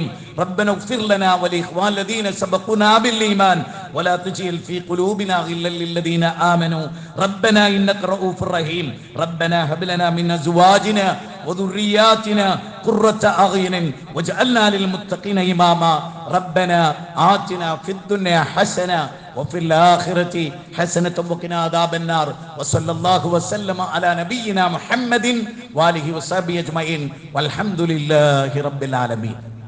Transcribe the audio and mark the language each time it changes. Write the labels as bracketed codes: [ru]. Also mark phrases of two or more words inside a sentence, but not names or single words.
[ar] ربنا اغفر لنا ولإخواننا الذين سبقونا بالإيمان ولا تجعل في قلوبنا غلا للذين آمنوا ربنا إنك رءوف رحيم. ربنا هب لنا من أزواجنا وذرياتنا قرة أعين واجعلنا للمتقين إماما. ربنا آتنا في الدنيا حسنة وفي الآخرة حسنة وقنا عذاب النار. وصلى الله وسلم على نبينا محمد وآله وصحبه أجمعين والحمد لله رب العالمين.